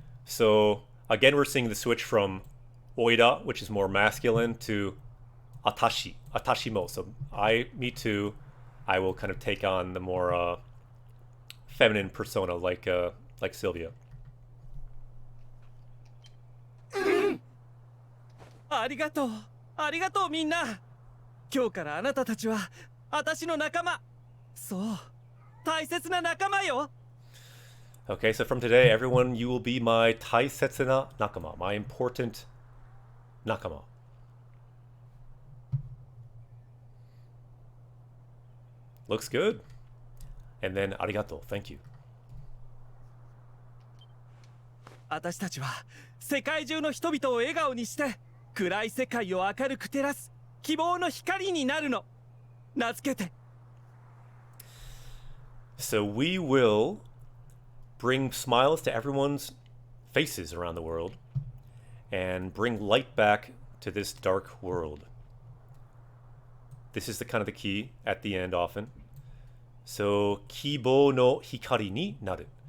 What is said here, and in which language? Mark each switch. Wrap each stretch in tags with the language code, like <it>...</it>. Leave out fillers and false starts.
<en>So again, we're seeing the switch from oida, which is more masculine, to atashi, atashimo. So me too. I will kind of take on the more feminine persona, like Sylvia.</en> <ja>ありがとうありがとうみんな今日からあなたたちは私の仲間そう大切な仲間よ</ja> <en>Okay, so from today, everyone, you will be my</en> <ja>taisetsu na nakama,</ja> <en>my important nakama. Looks good. And then arigato, thank you.</en> <ja>私たちは世界中の人々を笑顔にして暗い世界を明るく照らす希望の光になるの名付けて</ja> <en>So we will bring smiles to everyone's faces around the world and bring light back to this dark world. This is the kind of the key at the end often. So</en> <ja>kibo no hikari ni naru.</ja>